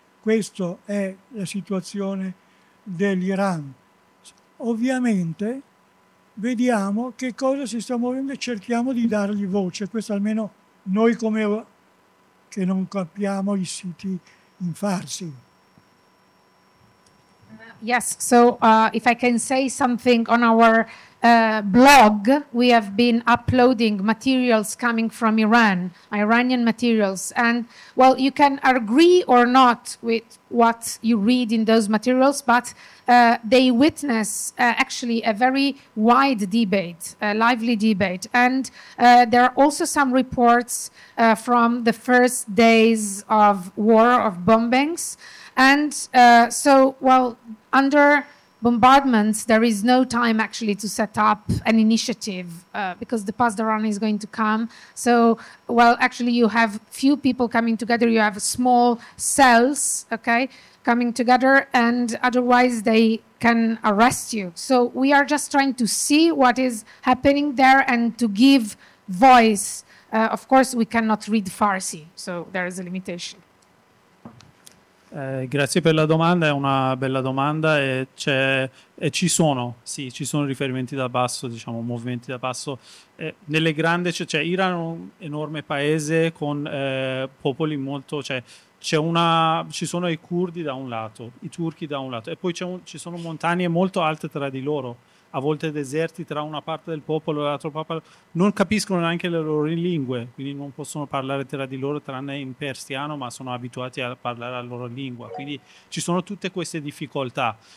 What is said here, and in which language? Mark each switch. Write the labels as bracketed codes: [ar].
[it] Questa è la situazione dell'Iran. Ovviamente vediamo che cosa si sta muovendo e cerchiamo di dargli voce. Questo almeno noi, come che non capiamo i siti in farsi. [en] Yes, so if I can say something on our blog, we have been uploading materials coming from Iran, Iranian materials, and well, you can agree or not with what you read in those materials, but they witness actually a very wide debate, a lively debate, and there are also some reports from the first days of war, of bombings. And so, well, under bombardments, there is no time actually to set up an initiative because the pasdaran is going to come. So, well, actually, you have few people coming together. You have small cells, okay, coming together, and otherwise they can arrest you. So we are just trying to see what is happening there and to give voice. Of course, we cannot read Farsi, so there is a limitation. [it] Grazie per la domanda, è una bella domanda e ci sono riferimenti da basso, diciamo movimenti da basso. Nelle grandi, cioè Iran è un enorme paese con popoli molto, cioè ci sono i curdi da un lato, i turchi da un lato, e poi ci sono montagne molto alte tra di loro, a volte deserti tra una parte del popolo e l'altra parte, non capiscono neanche le loro lingue, quindi non possono parlare tra di loro tranne in persiano, ma sono abituati a parlare la loro lingua, quindi ci sono tutte queste difficoltà.